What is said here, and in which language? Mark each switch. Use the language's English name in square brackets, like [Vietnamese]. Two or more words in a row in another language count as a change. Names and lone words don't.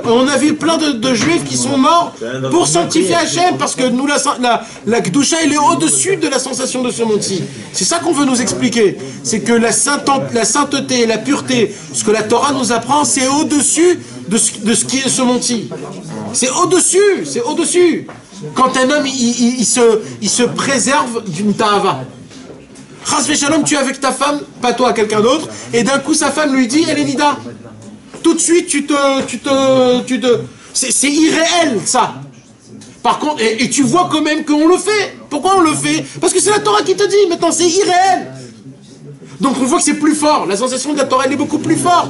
[French] On a vu plein de juifs qui sont morts pour sanctifier Hachem, parce que nous, la Gdoucha, elle est au-dessus de la sensation de ce monde-ci. C'est ça qu'on veut nous expliquer. C'est que la sainteté, la pureté, ce que la Torah nous apprend, c'est au-dessus de ce qui est ce monde-ci. C'est au-dessus. Quand un homme, il se préserve d'une ta'ava. [Hebrew] חס ושלום, [French] tu es avec ta femme, pas toi, quelqu'un d'autre, et d'un coup sa femme lui dit, elle est nida. Tout de suite, c'est irréel, ça. Par contre, et tu vois quand même qu'on le fait. Pourquoi on le fait? Parce que c'est la Torah qui te dit, maintenant c'est irréel. Donc on voit que c'est plus fort, la sensation de la Torah elle est beaucoup plus forte.